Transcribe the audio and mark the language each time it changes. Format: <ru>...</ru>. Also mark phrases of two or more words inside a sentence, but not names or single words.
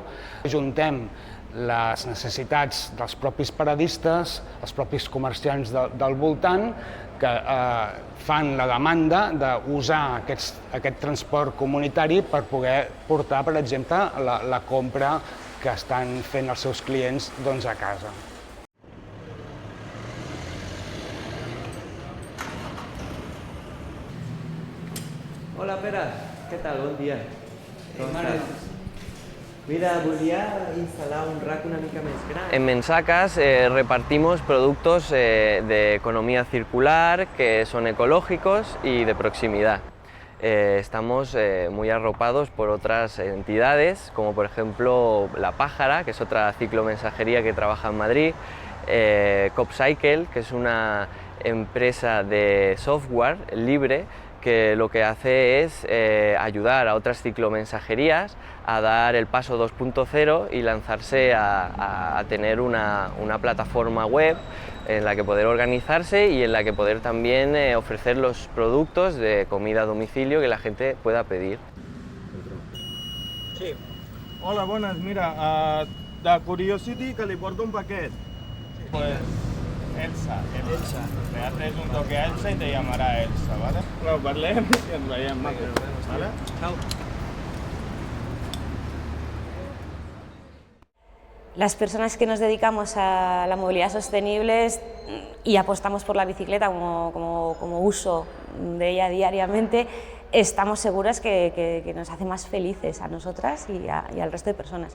<ca>Juntem les necessitats dels propis paradistes, els propis comerciants del voltant, que fan la demanda d'usar aquest transport comunitari per poder portar, per exemple, la compra que estan fent els seus clients a casa. Hola, Pere. Què tal? Bon dia. Com estàs? Mira, volia instalar un rack una mica més gran.</ca> <es>En Mensacas repartimos productos de economía circular, que son ecológicos y de proximidad. Estamos muy arropados por otras entidades, como por ejemplo La Pájara, que es otra ciclomensajería que trabaja en Madrid, Copcycle, que es una empresa de software libre que lo que hace es ayudar a otras ciclomensajerías a dar el paso 2.0 y lanzarse a tener una plataforma web en la que poder organizarse y en la que poder también ofrecer los productos de comida a domicilio que la gente pueda pedir.</es> <ca>Sí. Hola, bones. Mira, de Curiosity que li porto un paquet.</ca> <es>Pues Elsa. Le haces un toque a Elsa y te llamará Elsa, ¿vale?</es> <ca>Bueno, parlem i ens veiem.</ca> <es>¿Vale? Chao. Las personas que nos dedicamos a la movilidad sostenible y apostamos por la bicicleta como uso de ella diariamente, estamos seguras que nos hace más felices a nosotras y al resto de personas.</es>